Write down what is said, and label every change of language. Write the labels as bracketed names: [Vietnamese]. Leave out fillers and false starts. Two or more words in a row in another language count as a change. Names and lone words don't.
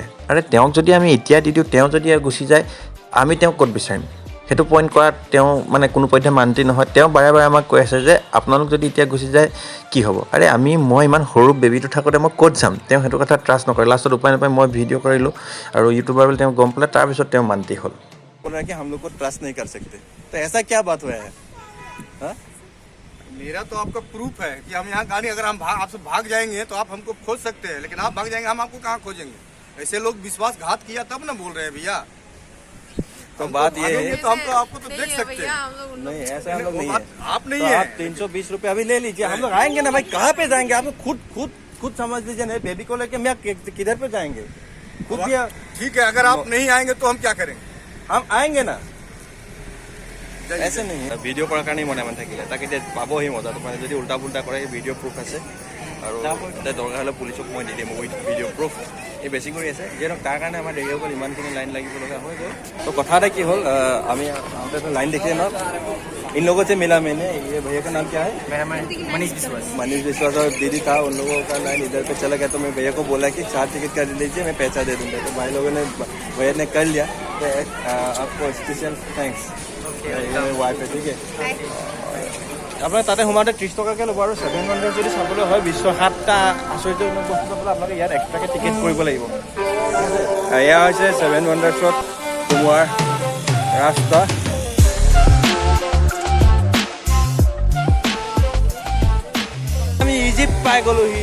[Assamese] আৰে তেওঁক যদি আমি এতিয়া দি দিওঁ, তেওঁ যদি গুচি যায়, আমি তেওঁক ক'ত বিচাৰিম? সেইটো পইণ্ট কৰাত তেওঁ মানে কোনো পধ্যে মান্তি নহয়। তেওঁ বাৰে বাৰে আমাক কৈ আছে যে আপোনালোক যদি এতিয়া গুচি যায় কি হ'ব? আৰে মই ইমান সৰু বেবীটো থাকোঁতে মই ক'ত যাম? তেওঁ সেইটো কথা ট্ৰাষ্ট নকৰে। লাষ্টত উপায় নাপায় মই ভিডিঅ' কৰিলোঁ, আৰু ইউটিউবাৰ বুলি তেওঁ গম পালে, তাৰপিছত তেওঁ মান্তি হ'ল। [Hindi] बोल रहा है कि हम लोग को ट्रस्ट नहीं कर सकते, तो ऐसा क्या बात हुआ है? हाँ? मेरा तो आपका प्रूफ है कि हम यहाँ गाड़ी, अगर हम आपसे भाग जाएंगे तो आप हमको खोज सकते हैं, लेकिन आप भाग जाएंगे हम आपको कहाँ खोजेंगे? ऐसे लोग विश्वासघात किया तब ना बोल रहे हैं भैया। तो बात ये है, तो हम तो आपको तो देख सकते हैं। नहीं ऐसा हम लोग नहीं है। आप नहीं तो है। आप 320 रुपये अभी ले लीजिए, हम लोग आएंगे ना भाई, कहाँ पे जाएंगे आप खुद समझ लीजिए ना, बेबी को लेके मैं किधर पे जाएंगे खुद भी। ठीक है, अगर आप नहीं आएंगे तो हम क्या करेंगे? हम आएंगे ना, ऐसे नहीं है। [Assamese] ভিডিঅ' কৰাৰ কাৰণেই মনে মনে থাকিলে, তাক এতিয়া পাব সেই মজাটো, মানে যদি উল্টা পুল্টা কৰে সেই [English] video proof [Assamese] আছে, আৰু এতিয়া দৰকাৰ হ'লে পুলিচক মই দি দিম [English] with video proof. [Assamese] এই বেছি কৰি আছে যিহেতু, তাৰ কাৰণে আমাৰ দেৰি হৈ গ'ল, ইমানখিনি লাইন লাগিব লগা হৈ গ'ল। [Hindi] तो कथा था कि होल हमें आते तो लाइन देखिए ना, इन लोगों से मिला मैंने। ये भैया का नाम क्या है? मनीष विश्वास। मनीष विश्वास और दीदी था, उन लोगों का लाइन इधर पे चला गया, तो मैं भैया को बोला कि 4 टिकट कर लीजिए, मैं पैसा दे दूँगा। तो भाई लोगों ने, भैया ने कर लिया, तो आपको [English] special thanks. [Hindi] वाइफ है, ठीक है। [Assamese] আপোনাৰ তাতে সোমাওঁতে 30 টকাকৈ ল'ব, আৰু 700 যদি চাবলৈ হয় বিশ্ব 7টা আশ্চৰ্যজনক বস্তু চাবলৈ আপোনালোকে ইয়াত এক্সট্ৰাকৈ টিকেট কৰিব লাগিব। এয়া হৈছে 700ত সোমোৱাৰ ৰাস্তা। আমি ইজিপ্ত পাই গ'লোহি।